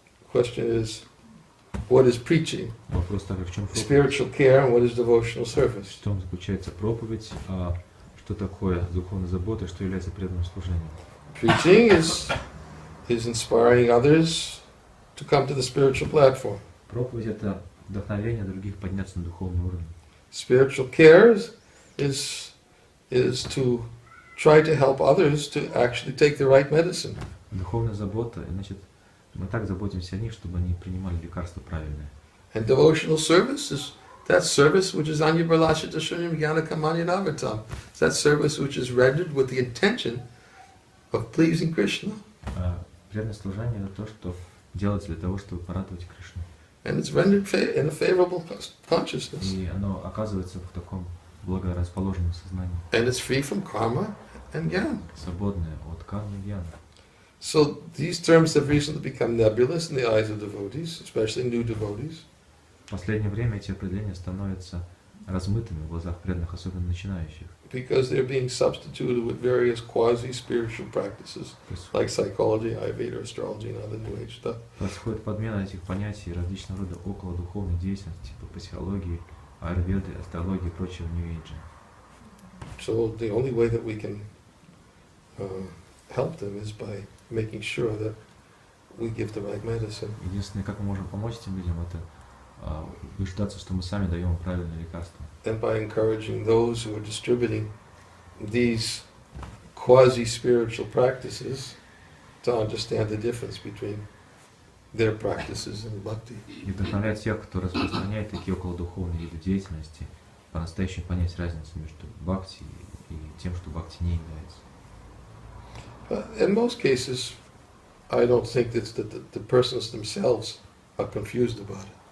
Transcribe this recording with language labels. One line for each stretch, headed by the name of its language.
English: Question is, what is preaching?
Russian: Вопрос такой, в чем
English: Spiritual care and what is devotional service?
Russian: В чем заключается проповедь, что такое духовная забота, что является преданным служением.
English: Preaching is inspiring others to come to the spiritual platform.
Russian: Проповедь — это вдохновение других подняться на духовный уровень.
English: Spiritual care is to try to help others to actually take the right medicine.
Russian: Духовная забота, значит, мы так заботимся о них, чтобы они принимали лекарства правильные.
English: And devotional service is that service which is
Sanskrit: anya balashita shunyam jnana kamanya navatam.
English: It's that service which is rendered with the intention of pleasing Krishna.
Russian: Преданное служение — это то, что делается для того, чтобы порадовать Кришну.
English: And it's rendered in a favorable consciousness.
Russian: И оно оказывается в таком благорасположенном сознании.
English: And it's free from karma and jnana.
Russian: Свободное от кармы и гьяна.
English: So these terms have recently become nebulous in the eyes of devotees, especially new devotees.
Russian: В последнее время эти определения становятся размытыми в глазах преданных, особенно начинающих.
English: Because they're being substituted with various quasi-spiritual practices, like psychology, Ayurveda, astrology, and other New Age stuff.
Russian: Происходит подмена этих понятий различного рода околодуховной деятельности, типа психологии, аюрведы, астрологии и прочего New Age.
English: So the only way that we can help them is by making sure that we give the right medicine.
Russian: Единственное, как мы можем помочь этим людям, это убеждаться, что мы сами даем правильное лекарство.
English: And by encouraging those who are distributing these quasi-spiritual practices to understand the difference between their practices and bhakti.
Russian: И вдохновлять тех, кто распространяет такие околодуховные виды деятельности, по-настоящему понять разницу между бхакти и тем, что бхакти не является.
English: In most cases, I don't think that the persons themselves are confused about it.